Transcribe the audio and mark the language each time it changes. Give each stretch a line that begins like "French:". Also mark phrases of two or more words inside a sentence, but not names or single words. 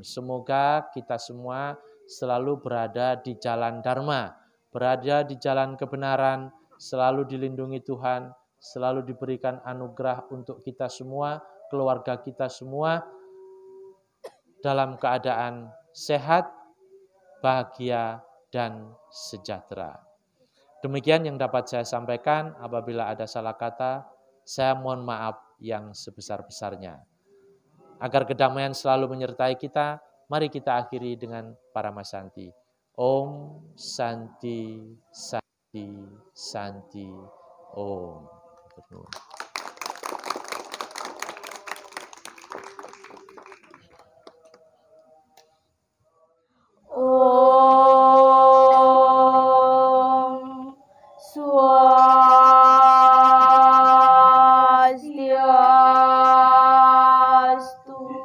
Indonesian: Semoga kita semua selalu berada di jalan Dharma, berada di jalan kebenaran, selalu dilindungi Tuhan, selalu diberikan anugerah untuk kita semua, keluarga kita semua, dalam keadaan sehat, bahagia, dan sejahtera. Demikian yang dapat saya sampaikan. Apabila ada salah kata, saya mohon maaf yang sebesar-besarnya. Agar kedamaian selalu menyertai kita, mari kita akhiri dengan Paramasanti.
Sanskrit: Om Santi Santi Santi Om.
Javanese: Matur nuwun.
Sanskrit: Om Swastiastu.